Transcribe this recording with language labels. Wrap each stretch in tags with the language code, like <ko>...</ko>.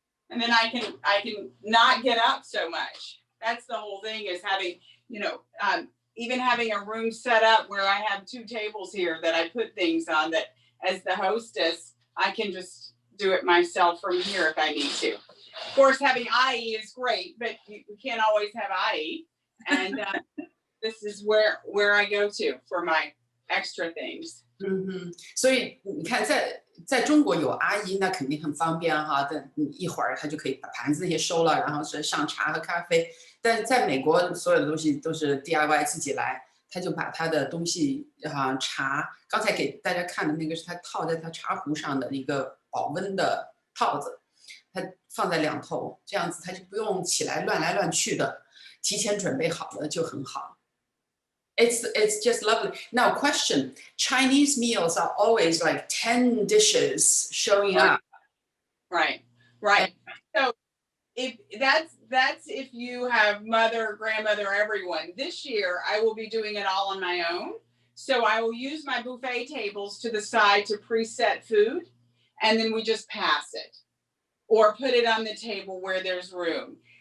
<en>And then I can not get up so much. That's the whole thing, is having, even having a room set up where I have 2 tables here that I put things on, that as the hostess, I can just do it myself from here if I need to. Of course, having IE is great, but we can't always have IE. And this is where I go to for my extra things.</en> <zh>所以你看在中国有阿姨那肯定很方便哈，但一会儿她就可以把盘子那些收了，然后是上茶和咖啡。但是在美国所有的东西都是 DIY 自己来，他就把他的东西茶，刚才给大家看的那个是他套在他茶壶上的一个保温的套子，他放在两头，这样子他就不用起来乱来乱去的，提前准备好了就很好。</zh> <en>It's just lovely. Now, question: Chinese meals are always like 10 dishes showing up. Right. So if that's if you have mother, grandmother, everyone. This year, I will be doing it all on my own. So I will use my buffet tables to the side to preset food, and then we just pass it or put it on the table where there's room.</en>